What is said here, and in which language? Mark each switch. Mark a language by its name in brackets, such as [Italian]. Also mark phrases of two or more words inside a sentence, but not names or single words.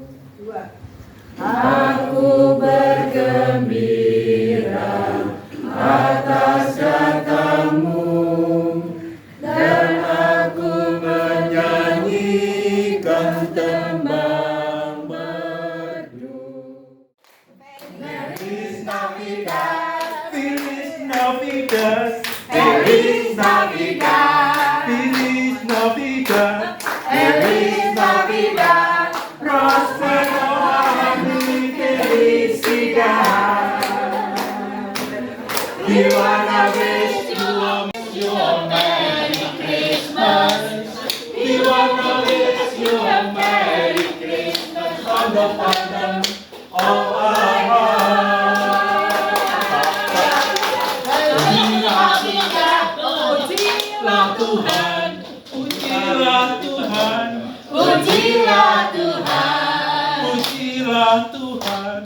[Indonesian] Aku bergembira atas datangmu, dan aku menyanyikan tembang merdu. Mari [Spanish] Feliz Navidad, Feliz Navidad, Feliz Navidad, Feliz Navidad, Feliz Navidad, Prospero año y felicidad. [English] We wanna wish you a Merry Christmas. We wanna wish you a Merry Christmas from the bottom of our heart. [Indonesian] Pujilah Tuhan, pujilah Tuhan, pujilah Tuhan, pujilah Tuhan.